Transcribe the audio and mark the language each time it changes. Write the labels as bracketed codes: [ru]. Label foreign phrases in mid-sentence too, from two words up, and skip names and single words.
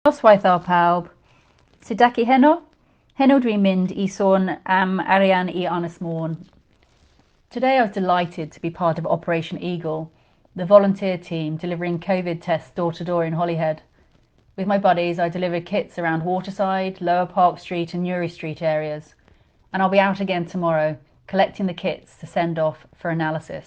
[cy] Noswaith ar pawb. Sut dach chi heno? Heno dwi'n mynd I sôn am arian I Ynys Môn. [en] Today I was delighted to be part of Operation Eagle, the volunteer team delivering COVID tests door to door in Holyhead. With my buddies, I delivered kits around Waterside, Lower Park Street and Newry Street areas. And I'll be out again tomorrow, collecting the kits to send off for analysis.